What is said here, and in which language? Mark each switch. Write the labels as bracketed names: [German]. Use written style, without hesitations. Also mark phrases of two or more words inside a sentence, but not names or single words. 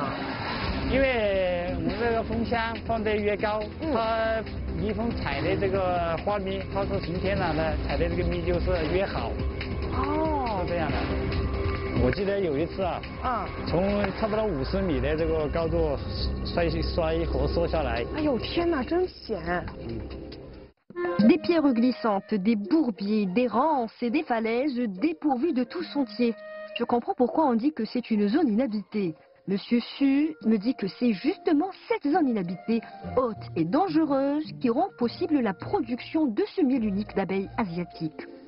[Chinese] 因为我们这个蜂箱放得越高，它蜜蜂采的这个花蜜，它是晴天了呢，采的这个蜜就是越好。哦，是这样的。我记得有一次啊，从差不多50米的这个高度摔活缩下来。哎呦天哪，真险 [French] ！Des pierres glissantes, des bourbiers, des ronces et des falaises dépourvues de tout sentier. Je comprends pourquoi on dit que c'est une zone inhabitée. Monsieur Su me dit que c'est justement cette zone inhabitée, haute et dangereuse, qui rend possible la production de ce miel unique d'abeilles asiatiques.